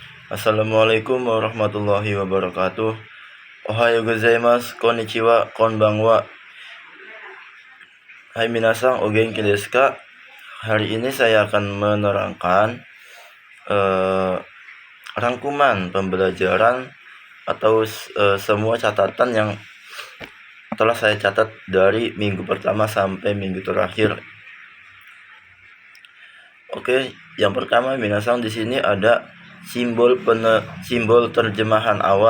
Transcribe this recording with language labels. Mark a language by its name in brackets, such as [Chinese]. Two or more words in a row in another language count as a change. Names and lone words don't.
[Arabic] السلام عليكم ورحمة الله وبركاته. [Japanese] おはようございます、こんにちは、こんばんは. はい皆さん、お元気ですか? [Indonesian] Hari ini saya akan menerangkan rangkuman pembelajaran atau semua catatan yang telah saya catat dari minggu pertama sampai minggu terakhir. Oke, yang pertama minasang, di sini ada simbol terjemahan awal.